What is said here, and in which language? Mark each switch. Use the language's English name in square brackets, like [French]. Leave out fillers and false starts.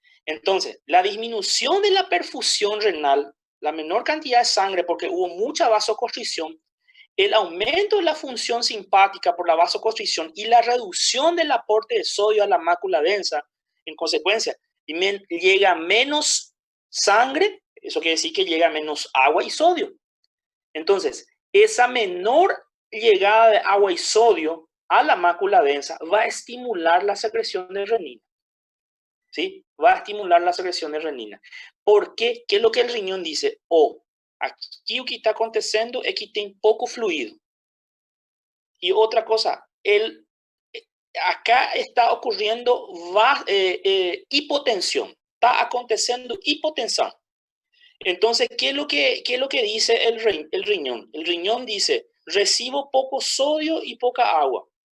[Spanish] Entonces, la disminución de la perfusión renal, la menor cantidad de sangre porque hubo mucha vasoconstricción, el aumento de la función simpática por la vasoconstricción y la reducción del aporte de sodio a la mácula densa, en consecuencia, llega menos sangre, eso quiere decir que llega menos agua y sodio. Entonces, esa menor llegada de agua y sodio a la mácula densa va a estimular la secreción de renina. ¿Sí? Va a estimular la secreción de renina. ¿Por qué? ¿Qué es lo que el riñón dice? [Portuguese] Aqui o que está acontecendo é que tem pouco fluido. [Spanish] Y otra cosa, acá está ocurriendo hipotensión. Está aconteciendo hipotensión. Entonces, ¿qué es lo que dice el riñón? El riñón dice, recibo poco sodio y poca agua.